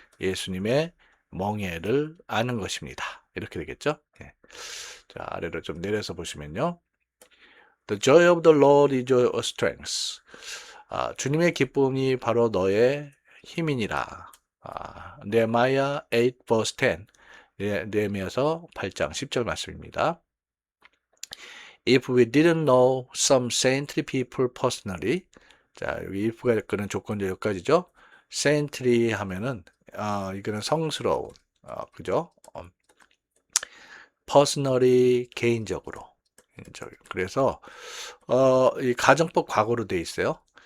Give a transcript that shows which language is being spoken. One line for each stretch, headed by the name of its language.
Korean: 예수님의 멍에를 아는 것입니다. 이렇게 되겠죠. 자, 아래로 좀 내려서 보시면요.
English: The joy of the Lord is your strength.
Korean: 주님의 기쁨이 바로 너의 힘이니라. 네마야 8 verse 10. 네미야서 8장 10절 말씀입니다.
English: If we didn't know some saintly people personally.
Korean: 자, 여기 if가 끄는 조건적 여기까지죠. saintly 하면은 이거는 성스러운 그죠? personally 개인적으로. 그래서 이 가정법 과거로 돼 있어요.